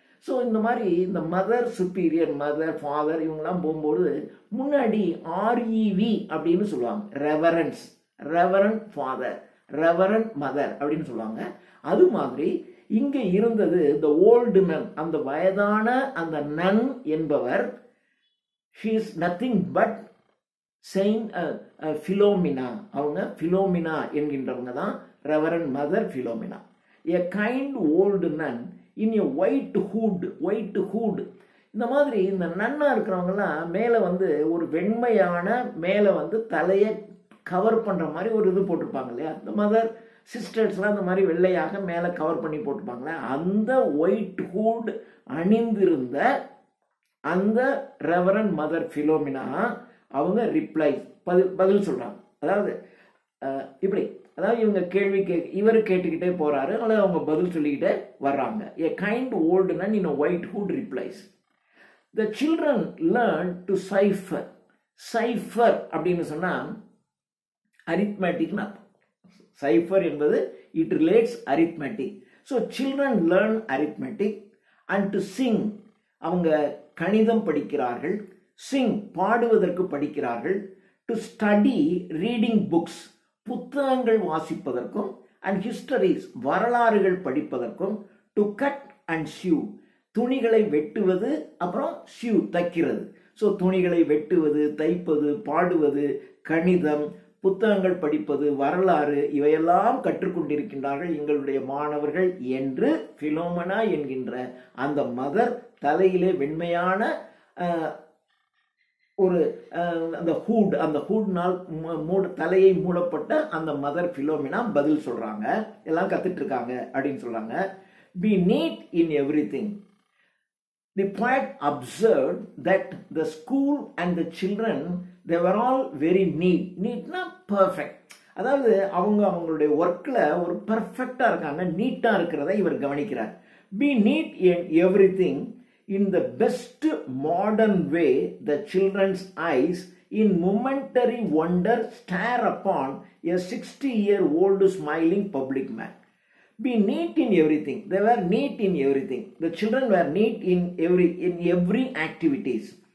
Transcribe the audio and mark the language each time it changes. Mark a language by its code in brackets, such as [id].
[ta] So இந்த மாதிரி இந்த மதர் சுப்பீரியர், மதர் ஃபாதர் இவங்கெல்லாம் போகும்போது முன்னாடி REV அப்படின்னு சொல்லுவாங்க. ரெவரண்ட் ஃபாதர், ரெவரண்ட் மதர் அப்படின்னு சொல்லுவாங்க. அது மாதிரி இங்க இருந்தது த ஓல்டு நன், அந்த வயதான அந்த நன் என்பவர். [en] she is nothing but saint Philomena. [ta] அவங்க பிலோமினா என்கின்றவங்க தான் reverend mother Philomena. [en] A kind old nun in a white hood. [ta] இந்த மாதிரி இந்த நன்னா இருக்கிறவங்கலாம் மேலே வந்து ஒரு வெண்மையான மேலே வந்து தலையை கவர் பண்ணுற மாதிரி ஒரு இது போட்டிருப்பாங்க இல்லையா, இந்த மதர் சிஸ்டர்ஸ்லாம் அந்த மாதிரி வெள்ளையாக மேலே கவர் பண்ணி போட்டிருப்பாங்களே, அந்த ஒயிட் ஹூட் அணிந்திருந்த அந்த ரெவரண்ட் மதர் ஃபிலோமினா அவங்க ரிப்ளை பதில் சொல்கிறாங்க. அதாவது இப்படி, அதாவது இவங்க இவர் கேட்டுக்கிட்டே போறாரு, அல்லது அவங்க பதில் சொல்லிக்கிட்டே வர்றாங்க. [en] A kind old nun in a white hood replies, the children learn to cipher. [ta] Cipher அப்படின்னு சொன்னா arithmetic. [en] Cipher என்பது it relates arithmetic. So children learn arithmetic and to sing. [ta] அவங்க கணிதம் படிக்கிறார்கள். Sing பாடுவதற்கு படிக்கிறார்கள். [en] To study reading books [ta] புத்தகங்கள் வாசிப்பதற்கும், [en] and histories [ta] வரலாறுகள் படிப்பதற்கும், [en] to cut and sew [ta] துணிகளை வெட்டுவது, அப்புறம் [en] sew [ta] தைக்கிறது. ஸோ துணிகளை வெட்டுவது, தைப்பது, பாடுவது, கணிதம், புத்தகங்கள் படிப்பது, வரலாறு இவையெல்லாம் கற்றுக்கொண்டிருக்கின்றார்கள் எங்களுடைய மாணவர்கள் என்று பிலோமனா என்கின்ற அந்த மதர் தலையிலே வெண்மையான ஒரு அந்த ஹூட்னால் தலையை மூடப்பட்ட அந்த மதர் பிலோமினா பதில் சொல்றாங்க. எல்லாம் கத்துட்டு இருக்காங்க அப்படின்னு சொல்றாங்க. [en] Be neat in everything. The poet observed that the school and the children, they were all very neat. Neatனா perfect. [ta] அதாவது அவங்களுடைய ஒர்க்ல ஒரு பெர்ஃபெக்டா இருக்காங்க, நீட்டா இருக்கிறத இவர் கவனிக்கிறார். [en] Be neat in everything. In the best modern way, the children's eyes in momentary wonder stare upon a 60-year-old smiling public man. Be neat in everything. They were neat in everything. The children were neat in every activities.